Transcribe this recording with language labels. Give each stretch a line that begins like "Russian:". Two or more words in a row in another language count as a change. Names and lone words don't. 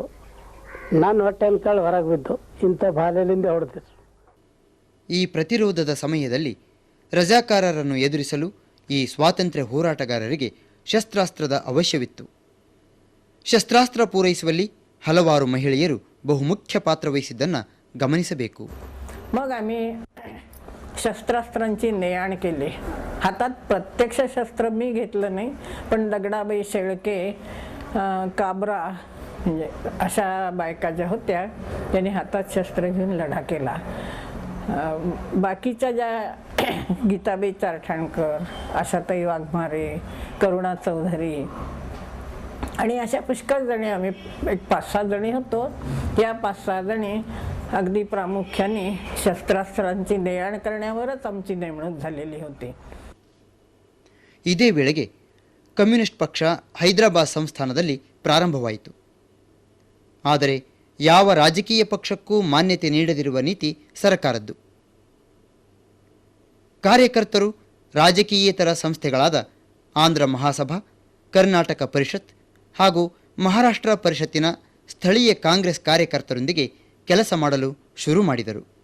Kannada: ನನ್ನ ಹೊಟ್ಟೆ ಅನ್ಕೊಳ್ಳಿ ಹೊರಗೆ ಬಿದ್ದು ಇಂಥ ಬಾಲ್ಯದಿಂದ ಹೊಡೆದಿದ್ರು. ಈ ಪ್ರತಿರೋಧದ ಸಮಯದಲ್ಲಿ ರಜಾಕಾರರನ್ನು ಎದುರಿಸಲು ಈ ಸ್ವಾತಂತ್ರ್ಯ ಹೋರಾಟಗಾರರಿಗೆ ಶಸ್ತ್ರಾಸ್ತ್ರದ ಅವಶ್ಯವಿತ್ತು. ಶಸ್ತ್ರಾಸ್ತ್ರ ಪೂರೈಸುವಲ್ಲಿ ಹಲವಾರು ಮಹಿಳೆಯರು ಬಹುಮುಖ್ಯ ಪಾತ್ರ वहिಸಿದ್ದನ್ನು गमनिसಬೇಕು.
Marathi: मग आम्ही शस्त्रास्त्रांची ने-आण केली. हातात प्रत्यक्ष शस्त्र मी घेतलं नाही, पण दगडाबाई शेळके, काबरा म्हणजे अशा बायका ज्या होत्या त्यांनी हातात शस्त्र घेऊन लढा केला. बाकीच्या ज्या गीताबाई चारठाणकर, आशाताई वाघमारे, करुणा चौधरी आणि अशा पुष्कळ जणी, आम्ही एक 5-6 जणी होतो. या 5-6 जणी अगदी प्रामुख्याने शस्त्रास्त्रांची ने-आण करण्यावरच आमची नेमणूक झालेली होती.
Kannada: ಇದೇ ವೇಳೆಗೆ ಕಮ್ಯುನಿಸ್ಟ್ ಪಕ್ಷ ಹೈದರಾಬಾದ್ ಸಂಸ್ಥಾನದಲ್ಲಿ ಪ್ರಾರಂಭವಾಯಿತು. ಆದರೆ ಯಾವ ರಾಜಕೀಯ ಪಕ್ಷಕ್ಕೂ ಮಾನ್ಯತೆ ನೀಡದಿರುವ ನೀತಿ ಸರ್ಕಾರದ್ದು. ಕಾರ್ಯಕರ್ತರು ರಾಜಕೀಯೇತರ ಸಂಸ್ಥೆಗಳಾದ ಆಂಧ್ರ ಮಹಾಸಭಾ, ಕರ್ನಾಟಕ ಪರಿಷತ್ ಹಾಗೂ ಮಹಾರಾಷ್ಟ್ರ ಪರಿಷತ್ತಿನ ಸ್ಥಳೀಯ ಕಾಂಗ್ರೆಸ್ ಕಾರ್ಯಕರ್ತರೊಂದಿಗೆ ಕೆಲಸ ಮಾಡಲು ಶುರು ಮಾಡಿದರು.